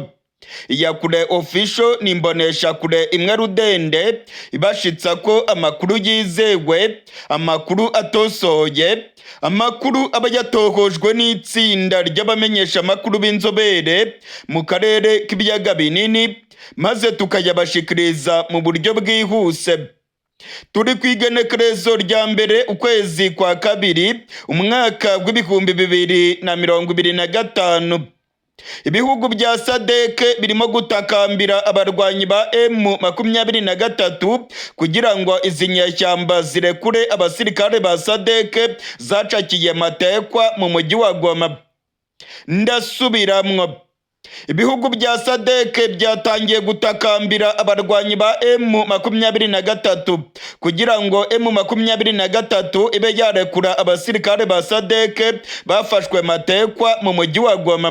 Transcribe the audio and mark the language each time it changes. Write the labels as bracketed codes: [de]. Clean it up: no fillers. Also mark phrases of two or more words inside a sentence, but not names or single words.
[rn] Iyakure Official ni imbonesha kure imwe rudende ibashitsa ko amakuru yizewe, amakuru atosoye, amakuru aba yatohojwe n'itsinda ry'abamenyesha amakuru b'inzobere mu karere k'ibiyaga binini, maze tukayabashikiriza mu buryo bwihuse. Turi kwigenekerezo rya mbere ukwezi kwa kabiri umwaka w'ibihumbi 2025. Ibihugu bya sadeke birimo gutakambira abarwanyi ba M23 kugira ngo izi nyeshyamba zirekure abasirikare ba sadeke zacakiye matekwa mu mujyi wa Goma. Ndasubiramwo, ibihugu bya sadeke byatangiye gutakambira abarwanyi ba M23 kugira ngo M23 ibe yarekura abasirikare ba sadeke bafashwe matekwa mu mujyi wa Goma.